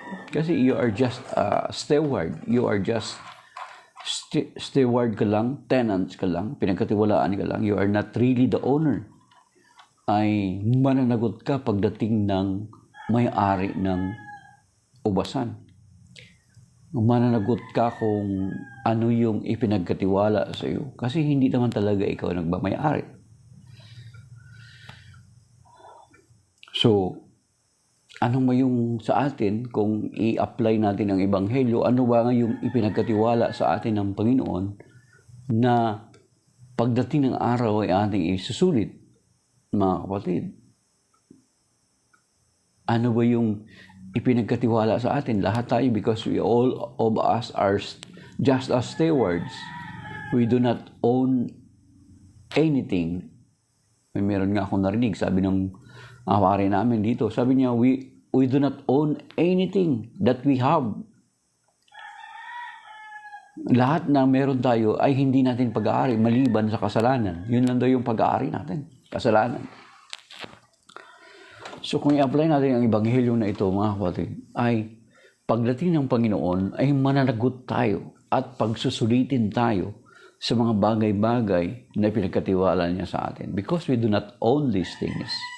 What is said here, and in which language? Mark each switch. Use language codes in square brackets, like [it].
[en] Kasi you are just a steward. You are just steward [tl] ka lang, tenants ka lang, [en] pinagkatiwalaan ka lang. You are not really the owner. [tl] Ay mananagot ka pagdating ng may-ari ng ubasan. Mananagot ka kung ano yung ipinagkatiwala sa iyo. Kasi hindi naman talaga ikaw nagmamay-ari. So, ano ba yung sa atin kung i-apply natin ang Ebanghelyo? Ano ba yung ipinagkatiwala sa atin ng Panginoon na pagdating ng araw ay ating isusulit, mga kapatid? Ano ba yung ipinagkatiwala sa atin? Lahat tayo, [en] because we all of us are just as stewards. We do not own anything. [tl] Meron nga akong narinig, sabi ng awari namin dito. Sabi niya, [en] we do not own anything that we have. [tl] Lahat na meron tayo ay hindi natin pag-aari maliban sa kasalanan. Yun lang daw yung pag-aari natin, kasalanan. So kung i-apply natin ang Ebanghelyo na ito, mga kapatid, ay pagdating ng Panginoon ay mananagot tayo at pagsusulitin tayo sa mga bagay-bagay na pinagkatiwala niya sa atin. [en] Because we do not own these things.